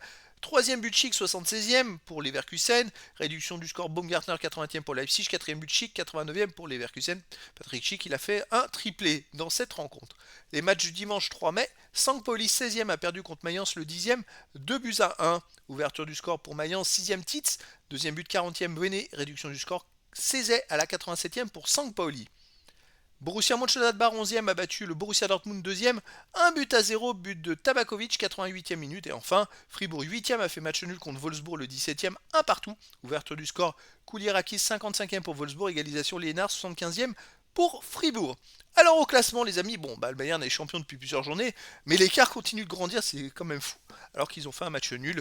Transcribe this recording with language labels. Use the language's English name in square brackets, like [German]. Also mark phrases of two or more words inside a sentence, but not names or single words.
[French] Troisième but Schick 76e pour Leverkusen, réduction du score Baumgartner 80e pour Leipzig, quatrième but Schick 89e pour Leverkusen. Patrick Schick il a fait un triplé dans cette rencontre. Les matchs du dimanche 3 mai, St. Pauli 16e a perdu contre Mayence le 10e, 2 buts à 1. Ouverture du score pour Mayence, 6e Titz, deuxième but 40e Benet, réduction du score Cézet à la 87e pour St. Pauli. Borussia Mönchengladbach 11e a battu le Borussia Dortmund 2e, 1 but à 0, but de Tabakovic 88e minute. Et enfin, Fribourg 8e a fait match nul contre Wolfsburg le 17e, 1 partout. Ouverture du score Koulirakis 55e pour Wolfsburg, égalisation Liénard 75e pour Fribourg. Alors au classement les amis, le Bayern est champion depuis plusieurs journées, mais l'écart continue de grandir, c'est quand même fou, alors qu'ils ont fait un match nul.